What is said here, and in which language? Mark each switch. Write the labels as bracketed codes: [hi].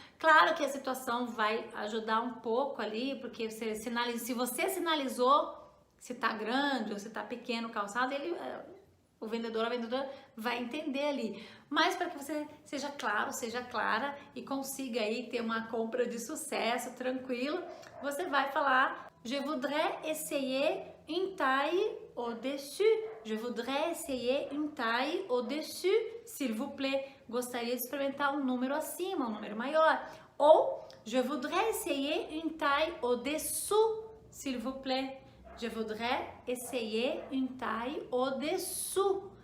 [pt] Claro que a situação vai ajudar um pouco ali, porque você se você sinalizou se tá grande ou se tá pequeno o calçado, o vendedor ou a vendedora vai entender ali. Mas para que você seja claro, seja clara e consiga aí ter uma compra de sucesso, tranquilo, você vai falar: [fr] Je voudrais essayer une taille au-dessus. Je voudrais essayer une taille au-dessus, s'il vous plaît. [pt] Gostaria de experimentar um número acima, um número maior. [fr] Ou je voudrais essayer une taille au-dessous, s'il vous plaît. Je voudrais essayer une taille au-dessous.